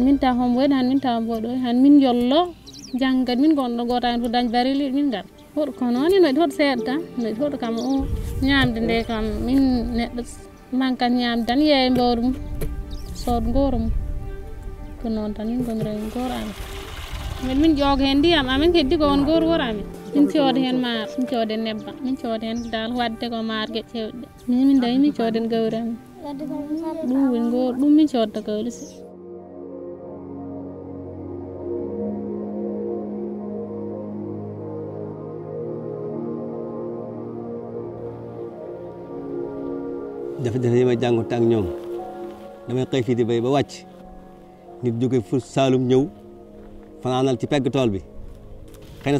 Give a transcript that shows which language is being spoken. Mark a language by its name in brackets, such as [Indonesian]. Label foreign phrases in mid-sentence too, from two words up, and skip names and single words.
[Fula] min taw homboyde han min taw mboɗo han min jollo janggat min gonɗo goto hen fof dañ barili min gar hoɗo ko noon ene waɗi hoɗo seeɗa tan ene waɗi hoɗo kam o ñamde nde kam min neɗɗo mankat ñamde tan yeeya mbawdu mum sood gooro mum ko noon tan min gonira hen gooro amen min ƴooga hen ndiyam amen keddi ko won gooro woro amen min cooda hen maaro min cooda hen nebbam min cooda hen dal wadde ko maaro gueƴe cewɗe ɗe min dañi min cooda hen gawri amen ɗum woni gooro ɗum min codta gawri si [Wolof] jafe-jafe yi may jànkuwante ak ñoom damay xëy fii di béy ba wàcc nit jóge fu Saalum ñëw fanaanal ci pegg tool bi xëy na